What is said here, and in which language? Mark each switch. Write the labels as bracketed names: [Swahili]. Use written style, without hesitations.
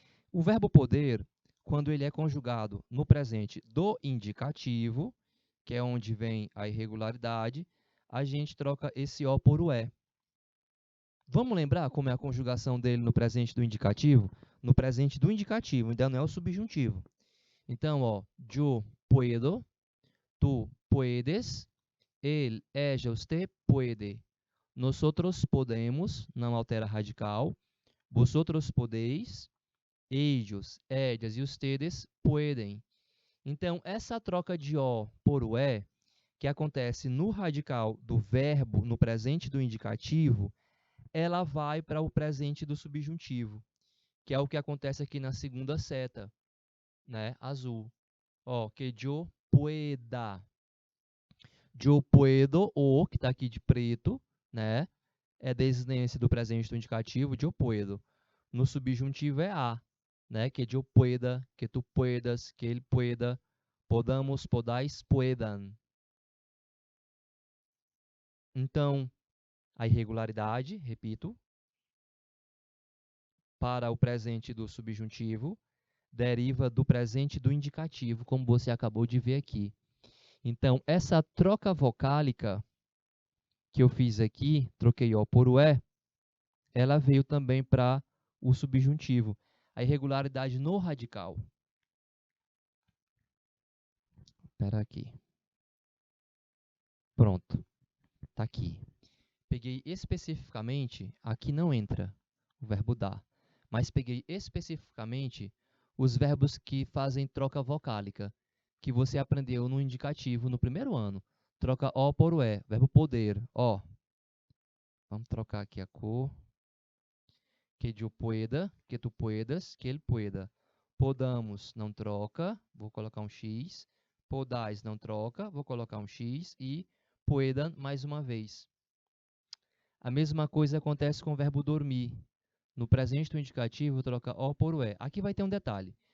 [Portuguese] O verbo poder, quando ele é conjugado no presente do indicativo, que é onde vem a irregularidade, a gente troca esse O por o E. Vamos lembrar como é a conjugação dele no presente do indicativo? No presente do indicativo, ainda não é o subjuntivo. Então, ó, [Spanish] yo puedo, tu puedes, él, ella, usted puede. Nosotros podemos, [Portuguese] não altera radical. [Spanish] Vosotros podéis, ellos, ellas e ustedes pueden. [Portuguese] Então, essa troca de O por o E, que acontece no radical do verbo, no presente do indicativo, ela vai para o presente do subjuntivo, que é o que acontece aqui na segunda seta, né, azul. Ó, [Spanish] que yo pueda. Yo puedo, [Portuguese] o, que está aqui de preto, né, é desinência do presente do indicativo, [Spanish] yo puedo. [Portuguese] No subjuntivo é a, né, [Spanish] que yo pueda, que tu puedas, que ele pueda, podamos, podais, puedan. [Portuguese] Então, a irregularidade, repito, para o presente do subjuntivo, deriva do presente do indicativo, como você acabou de ver aqui. Então, essa troca vocálica que eu fiz aqui, troquei O por o E, ela veio também para o subjuntivo. A irregularidade no radical. Espera aqui. Pronto. Está aqui. Peguei especificamente, aqui não entra o verbo dar, mas peguei especificamente os verbos que fazem troca vocálica, que você aprendeu no indicativo no primeiro ano. Troca O por o E, verbo poder, ó. Vamos trocar aqui a cor. [Spanish] Que eu pueda, que tu puedas, que ele pueda. [Portuguese] Podamos, não troca, vou colocar um X. Podais, não troca, vou colocar um X. E puedan, mais uma vez. A mesma coisa acontece com o verbo dormir. No presente do indicativo, troca O por o E. Aqui vai ter um detalhe.